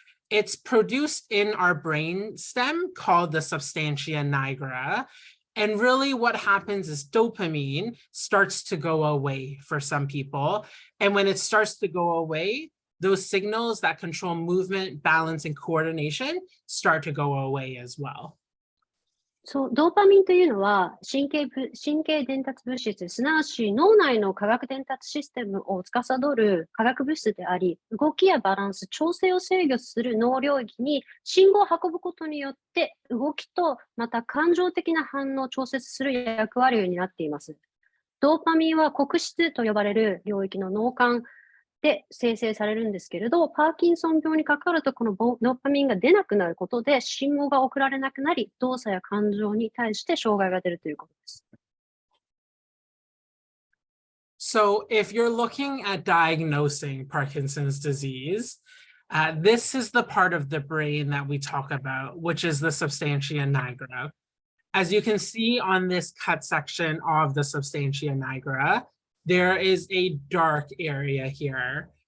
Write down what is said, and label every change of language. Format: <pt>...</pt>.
<en>It's produced in our brain stem called the substantia nigra. And really what happens is dopamine starts to go away for some people. And when it starts to go away, those signals that control movement, balance, and coordination start to go away as well.</en> <ja>そう、ドーパミンというのは神経伝達物質、すなわち脳内の化学伝達システムを司る化学物質であり、動きやバランス、調整を制御する脳領域に信号を運ぶことによって動きとまた感情的な反応を調節する役割を担っています。ドーパミンは黒質と呼ばれる領域の脳幹で生成されるんですけれど、パーキンソン病にかかるとこのドーパミンが出なくなることで信号が送られなくなり、動作や感情に対して障害が出るということです。</ja> <en>So if you're looking at diagnosing Parkinson's disease, this is the part of the brain that we talk about, which is the substantia nigra. As you can see on this cut section of the substantia nigra, there is a dark area here.</en>